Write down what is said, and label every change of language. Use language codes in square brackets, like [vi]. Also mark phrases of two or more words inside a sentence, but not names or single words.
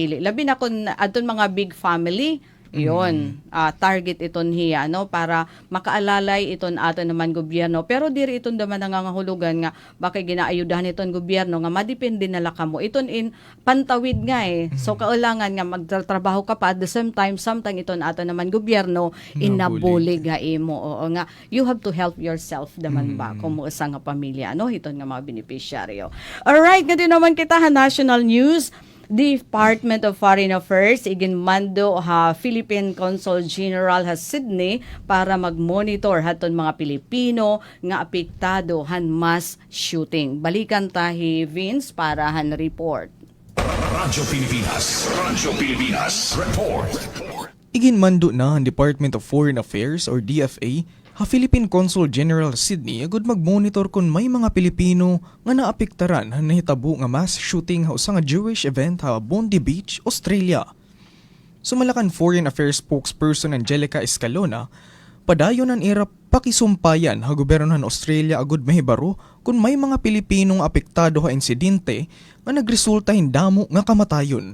[war] Labi na kun adton mga big family Iyon, target iton hiya, no, para makaalalay iton ato naman gobyerno. Pero diri iton naman nangangahulugan nga baka ginaayudahan iton gobyerno nga madepende na laka mo. Iton in pantawid nga eh. So kailangan nga magtrabaho ka pa [en] at the same time [war] samtang iton ato naman gobyerno inabulig nga imo. Oo nga, [en] you have to help yourself [war] naman ba kung mo isa nga pamilya, no, iton nga mga beneficiaryo. Alright, ngayon naman kita ha [en] national news. [war] Department of Foreign Affairs iginmando ha Philippine Consul General ha Sydney para mag-monitor haton mga Pilipino nga apektado han [en] mass shooting. [war] Balikan tahi Vince para han report. Radyo Pilipinas report. Iginmando na ang Department of Foreign Affairs or DFA ha Philippine Consul General Sydney agud mag-monitor kung may mga Pilipino nga naapektaran han nahitabo nga [en] mass shooting [war] ha usa nga [en] Jewish event [war] ha Bondi Beach, Australia. Sumalakan [en] Foreign Affairs spokesperson [war] Angelica Escalona, padayon ang irap pakisumpayan ha gobyerno ng Australia agud mahibaro kung may mga Pilipinong apektado ha insidente nga nagresulta hindamo nga kamatayon.